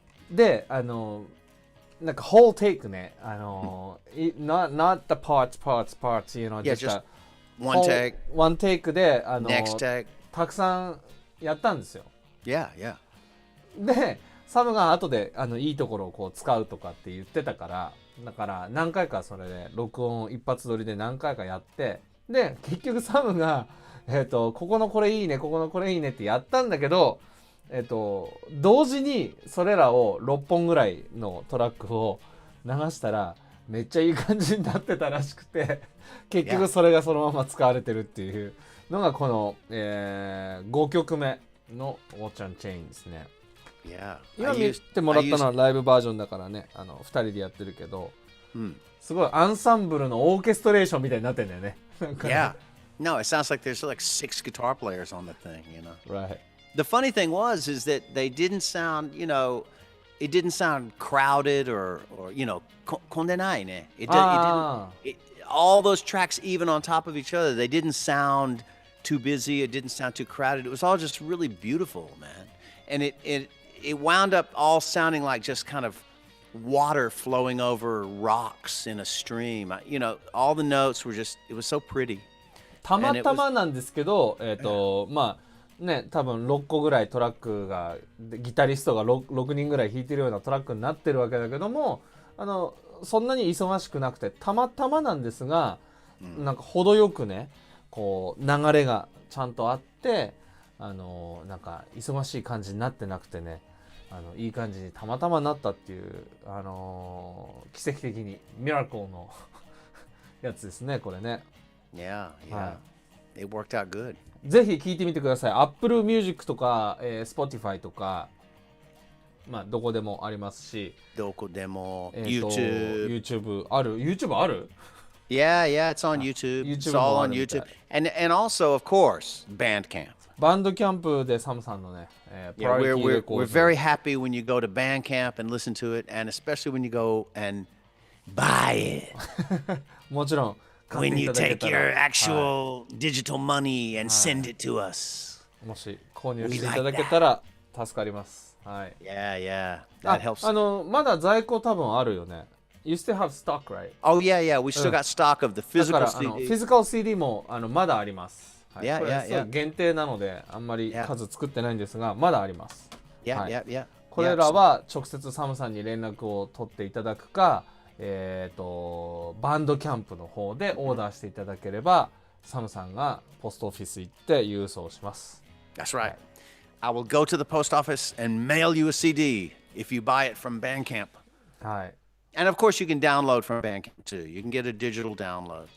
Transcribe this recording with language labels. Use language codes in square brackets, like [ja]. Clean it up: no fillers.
[ja] でなんか [en] whole take ねnot the parts you know Yeah, just just one take, one take で next take. [ja] たくさんやったんですよ。 [en] Yeah, yeah. [ja] でサムが後でいいところをこう使うとかって言ってたから、だから何回かそれで録音一発撮りで何回かやって、で結局サムがここのこれいいね、ここのこれいいねってやったんだけど、同時にそれらを6本ぐらいのトラックを流したらめっちゃいい感じになってたらしくて、結局それがそのまま使われてるっていうのがこの、5曲目のオーチャンチェインですね。今見てもらったのはライブバージョンだからね、2人でやってるけど、すごいアンサンブルのオーケストレーションみたいになってんだよね。 [en] Yeah. No, it sounds like there's like 6 guitar players on the thing, you know. Right. The funny thing is that they didn't sound, it didn't sound crowded or [ja] kondenai ne. [en] All those tracks even on top of each other, they didn't sound too busy, it didn't sound too crowded. It was all just really beautiful, man. And it wound up all sounding like just kind of water flowing over rocks in a stream. All the notes were just, it was so pretty. [ja] たまたまなんですけど、まあね、多分6個ぐらいトラックが、ギタリストが 6人ぐらい弾いてるようなトラックになってるわけだけども、そんなに忙しくなくて、たまたまなんですが、なんか程よくね、こう流れがちゃんとあって、なんか忙しい感じになってなくてね、いい感じにたまたまなったっていう、奇跡的にミラクルのやつですね、これね。 [en] Yeah. It worked out good. [ja] ぜひ聴いてみてください。Apple Music とか、Spotify とか、まあどこでもありますし。どこでも、 YouTube ある？YouTube ある？ [en] Yeah, it's on YouTube. It's all on YouTube. And also, of course, Bandcamp. [ja] バンドキャンプでサムさんのね、 [en] we're very happy when you go to Bandcamp and listen to it, and especially when you go and buy it. [ja] もちろん。 [en] When you take your actual digital money and send it to us. [ja] もし購入していただけたら助かります。はい。 [en] Yeah. That helps. [ja] まだ在庫多分あるよね。 [en] You still have stock, right? Oh, yeah. We still got stock of the physical CD. [ja] フィジカル CD もまだあります。はい、Yeah. 限定なのであんまり数作ってないんですが、まだあります。 [en] Yeah. [ja] これらは直接サムさんに連絡を取っていただくか、バンドキャンプの方でオーダーしていただければ、サムさんがポストオフィス行って郵送します。 [en] That's right. I will go to the post office and mail you a CD if you buy it from Bandcamp. [ja] はい。 [en] And of course you can download from Bandcamp too. You can get a digital download.